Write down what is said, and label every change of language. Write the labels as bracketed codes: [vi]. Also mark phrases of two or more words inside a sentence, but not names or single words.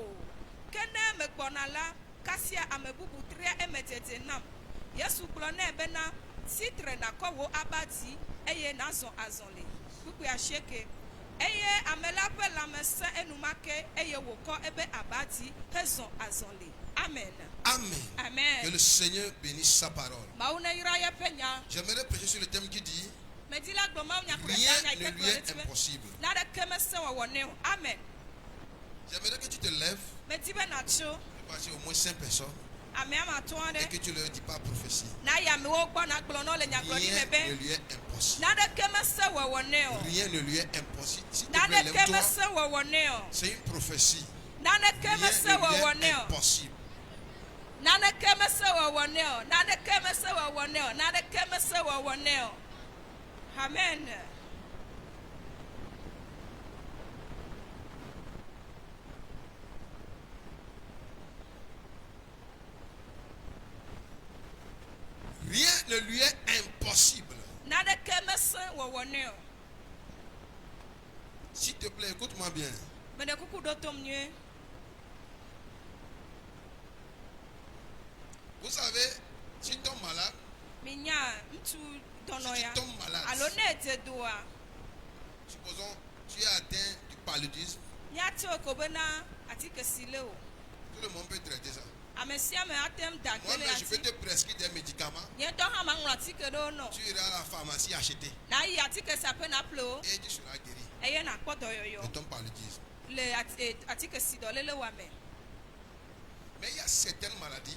[ee] Ke ne megbɔna la, kasia ame bubu tria eme dede nam. Yesu gblɔ nɛ bena sitre nakɔ wò aba dzi eye nazɔ azɔli. Kpukpui asieke. Eye ame la ƒe lãme sẽ enumake eye wòkɔ ebe aba dzi hezɔ azɔli. Amen. Amen. Amen. [fr] Que le Seigneur bénisse sa parole. [ee] Mawu ne yra yeƒe nya. [fr] J'aimerais prêcher sur le thème qui dit [ee] Medi la gblɔ mawu nya kple [fr] rien [ee] nya [fr] ne [ee] ike [fr] lui [ee] gblɔ [fr] est [ee] ɖe ti be [fr] impossible. [ee] naɖeke mesẽ wɔwɔ nɛ o. Amen. [fr] J'aimerais que tu te lèves [ee] Medi be natso [fr] et passer au moins 5 personnes [ee] ame ame atɔ̃ [fr] et [ee] aɖe. [fr] que tu leur dis pas prophétie. [ee] Na yi amewo gbɔ na gblɔ nɔ le nyagblɔɖi [fr] Rien [ee] me [fr] ne [ee] be [fr] lui est impossible. [ee] naɖeke mesẽ wɔwɔ nɛ o. [fr] Rien ne lui est impossible. S'il te plaît, [ee] Naɖeke [fr] lève-toi. [ee] mesẽ wɔwɔ nɛ o. [fr] C'est une prophétie. [ee] Naneke [fr] Rien [ee] mesẽ [fr] ne [ee] wɔwɔ [fr] lui [ee] nɛ [fr] est [ee] o. [fr] impossible. [ee] Naneke mesẽ wɔwɔ nɛ o. Naneke mesẽ wɔwɔ nɛ o. Naneke mesẽ wɔwɔ nɛ o. Amen. [fr] Rien ne lui est impossible. [ee] Naneke mesẽ wɔwɔ nɛ o. [fr] S'il te plaît, écoute-moi bien. [ee] Mene kuku ɖo tom nyuie. [fr] Vous savez, si tu tombes malade, [ee] Minya ŋutsu dɔnɔ si ya. [fr] tu tombes malade, [ee] Alo ne edze doa. [fr] supposons tu es atteint du paludisme, [ee] Míatso ko bena atike si le o. [fr] tout le monde peut traiter ça. Moi, je peux te prescrire des médicaments. Tu iras à la pharmacie acheter. Et tu seras guéri. Ne tombe pas le disque. Mais il y a certaines maladies.